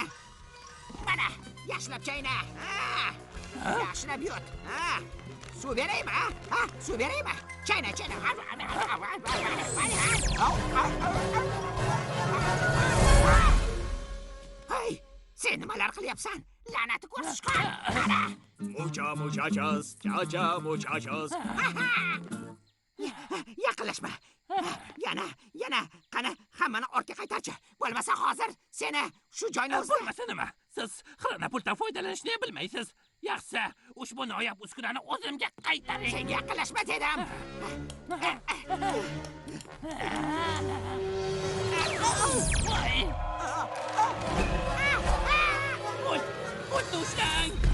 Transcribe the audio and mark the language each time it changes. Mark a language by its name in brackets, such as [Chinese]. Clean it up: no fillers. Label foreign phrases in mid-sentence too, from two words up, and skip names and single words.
[Uzbek] Mana, yaxshilab chayna. Yaxshilab yut. Suv beraymi? Suv beraymi? Chayna. Hey, sen nimalar qilyapsan? La'nati ko'rsishqon. [Spanish] Muchachos. Cha-cha, muchachos. [Uzbek] Yaqinlashma. Yana. Qani, hammani ortga qaytarchi. Bo'lmasa hozir seni shu joyni o'zida. Bo'lmasa nima? Siz xirana puldan foydalanishni bilmaysiz. Yaxshi, ushbu noyob uskunani o'zimga qaytaring. Senga yaqinlashma dedim. O'tni ushlang.